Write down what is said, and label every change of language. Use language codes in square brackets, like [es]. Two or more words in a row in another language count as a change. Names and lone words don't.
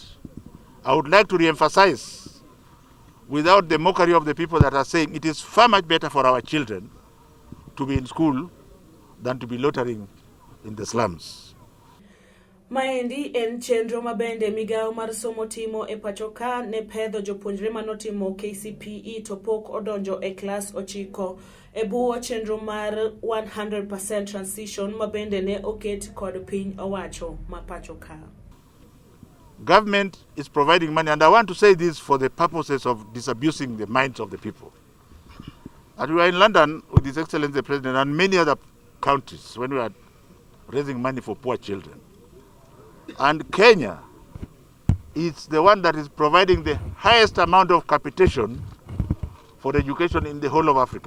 [en] I would like to re-emphasize, without the mockery of the people that are saying it is far much better for our children to be in school than to be loitering in the slums. [luo] Maendi en chenro mabende migao mar somo timo e pacho ka ne pedho jopuonjre manotimo KCPE to pok odonjo e klas 9 e buo chenro mar 100% transition mabende ne oket kod piny owacho ma pacho ka. [en] Government is providing money, and I want to say this for the purposes of disabusing the minds of the people. And we were in London with His Excellency the President and many other countries when we were raising money for poor children. And Kenya is the one that is providing the highest amount of capitation for education in the whole of Africa.